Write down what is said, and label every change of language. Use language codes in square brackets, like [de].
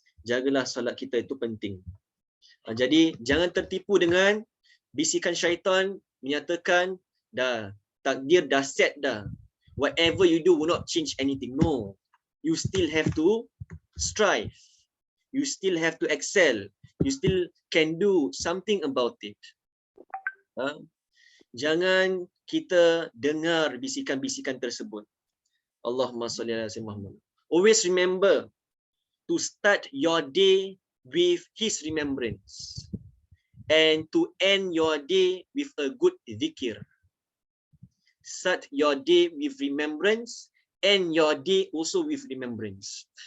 [ms] Jagalah solat kita, itu penting. Jadi jangan tertipu dengan bisikan syaitan menyatakan dah takdir dah set dah. [en] Whatever you do will not change anything. No. You still have to strive. You still have to excel. You still can do something about it. [ms] Jangan kita dengar bisikan-bisikan tersebut. [ar] Allahumma salli ala sayyidina Muhammad. [en] Always remember to start your day with his remembrance and to end your day with a good zikir. Start your day with remembrance, end your day also with remembrance.